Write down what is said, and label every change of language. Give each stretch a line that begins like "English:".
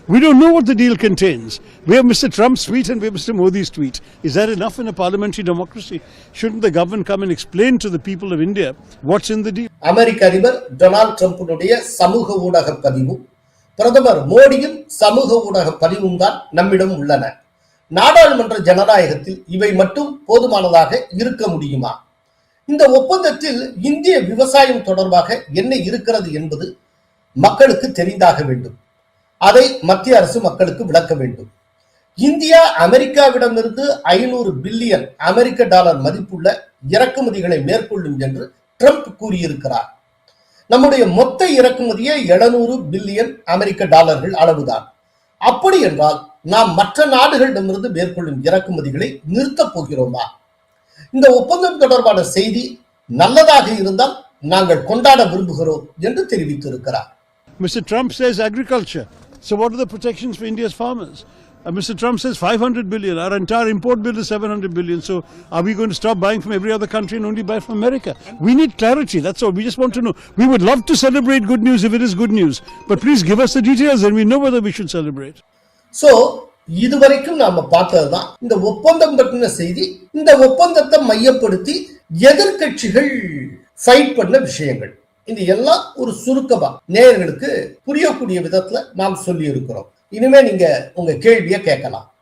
English: We don't know what the deal contains. We have Mr. Trump's tweet and we have Mr. Modi's tweet. Is that enough in a parliamentary democracy? Shouldn't the government come and explain to the people of India what's in the deal?
Tamil: அமெரிக்க அதிபர் Donald ட்ரம்பினுடைய சமூக ஊடக பதிவும் பிரதமர் மோடியின் சமூக ஊடக பதிவும் தான் நம்மிடம் உள்ளன. நாடாளுமன்ற ஜனநாயகத்தில் இவை மட்டும் போதுமானதாக இருக்க முடியுமா? இந்த ஒப்பந்தத்தில் இந்திய விவசாயம் தொடர்பாக என்ன இருக்கிறது என்பது மக்களுக்கு தெரிந்தாக வேண்டும். அதை மத்திய அரசு மக்களுக்கு விளக்க வேண்டும். இந்தியா அமெரிக்காவிடமிருந்து 500 பில்லியன் அமெரிக்க டாலர் மதிப்புள்ள இறக்குமதிகளை மேற்கொள்ளும் என்று ட்ரம்ப் கூறியிருக்கிறார். நம்முடைய மொத்த இறக்குமதியே 700 பில்லியன் அமெரிக்க டாலர்கள் அளவுதான். அப்படி என்றால் நாம் மற்ற நாடுகளிடமிருந்து மேற்கொள்ளும் இறக்குமதிகளை நிறுத்தப் போகிறோமா? இந்த ஒப்பந்தம் தொடர்பான செய்தி நல்லதாக இருந்தால் நாங்கள் கொண்டாட விரும்புகிறோம் என்று தெரிவித்திருக்கிறார்.
English: Mr. Trump says agriculture. So what are the protections for India's farmers? Mr. Trump says 500 billion. Our entire import bill is 700 billion. So are we going to stop buying from every other country and only buy from America? We need clarity. That's all. We just want to know. We would love to celebrate good news if it is good news. But please give us the details and we know whether we should celebrate.
Tamil: So, இதுவரைக்கும் நாம பார்த்ததுதான் இந்த ஒப்பந்தம் பற்றின செய்தி. இந்த ஒப்பந்தத்தை மையப்படுத்தி எதிர்க்கட்சிகள் ஃபைட் பண்ண விஷயங்கள். இந்த எல்லாம் ஒரு சுருக்கமா நேயர்களுக்கு புரியக்கூடிய விதத்துல நாம் சொல்லி இருக்கிறோம். இனிமே நீங்க உங்க கேள்வியை கேட்கலாம்.